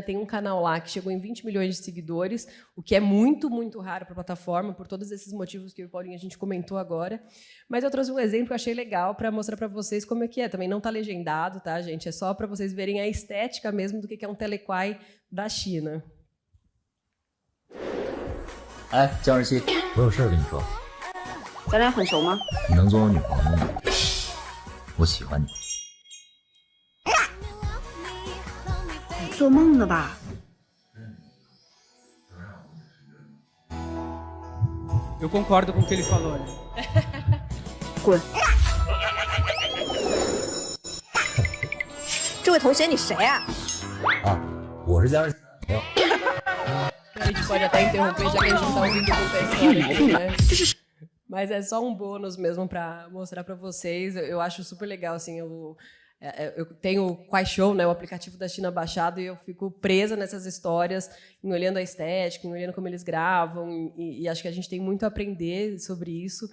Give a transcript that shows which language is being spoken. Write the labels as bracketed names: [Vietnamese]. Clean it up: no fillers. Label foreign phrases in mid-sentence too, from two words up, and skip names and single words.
[Portuguese] Tem um canal lá que chegou em 20 milhões de seguidores, o que é muito, muito raro para a plataforma, por todos esses motivos que o Paulinho a gente comentou agora. Mas eu trouxe um exemplo que eu achei legal para mostrar para vocês como é que é. Também não está legendado, tá, gente? É só para vocês verem a estética mesmo do que é um Telequai da China. [Chinese] 哎，江日曦，我有事儿跟你说。咱俩很熟吗？你能做我女朋友吗？我喜欢你。做梦呢吧？ [Portuguese] Eu concordo com o que ele falou, né? [Chinese] 滚！这位同学，你谁啊？啊，我是江日曦朋友。 [Portuguese] A gente pode até interromper, já que a gente não está ouvindo muita história aqui, né? Mas é só um bônus mesmo para mostrar para vocês. Eu acho super legal, assim, eu tenho o Kuaishou, né, o aplicativo da China baixado, e eu fico presa nessas histórias, em olhando a estética, em olhando como eles gravam, e acho que a gente tem muito a aprender sobre isso.